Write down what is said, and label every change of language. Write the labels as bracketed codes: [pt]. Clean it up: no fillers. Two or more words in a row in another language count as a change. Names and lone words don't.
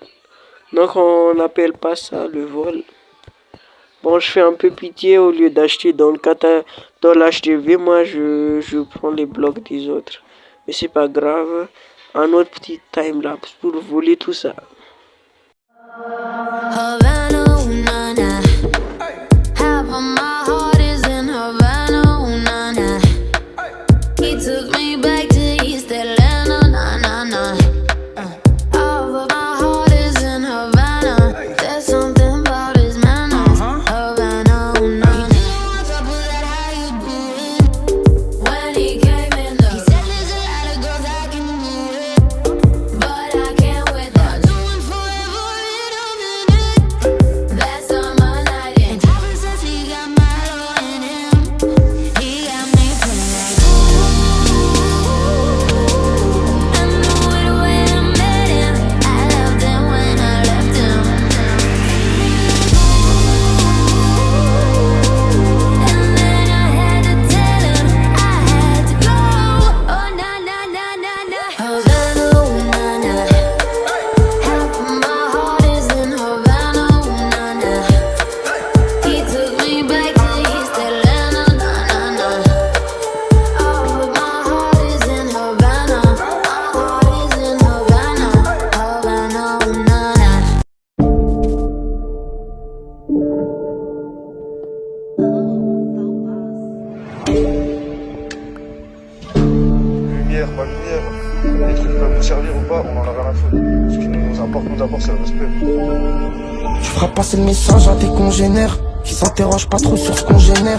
[fr] Donc on n'appelle pas ça le vol. Bon, je fais un peu pitié au lieu d'acheter dans l'HTV, moi je prends les blocs des autres. Mais c'est pas grave, un autre petit timelapse pour voler tout ça. [en] Havana, ooh, na, na. Half of my heart is in Havana, ooh, na, na. He took me back to East Atlanta, na, na, na. Half of my heart is in Havana. There's something about his manners. Havana, ooh, na, na. When he came in, he said there's a lot of girls I can move with, but I can't with that. Doing forever in a minute. Last summer night, and ever since he got mellow in him, he got me feeling like I knew it when I met him. I loved him when I left him. And then I had to tell him I had to go. Oh, na na na na na. Havana, ooh, na na. Half of my heart is in Havana, ooh, na na. He took me back to East Atlanta, na na na. All of my heart is in Havana. My heart is in Havana, Havana, ooh, na na. [fr] Lumière, pas lumière, les trucs peuvent nous servir ou pas, on en a rien à foutre. Ce qui nous importe, c'est le respect. Tu feras passer le message à tes congénères qui s'interrogent pas trop sur ce qu'on génère.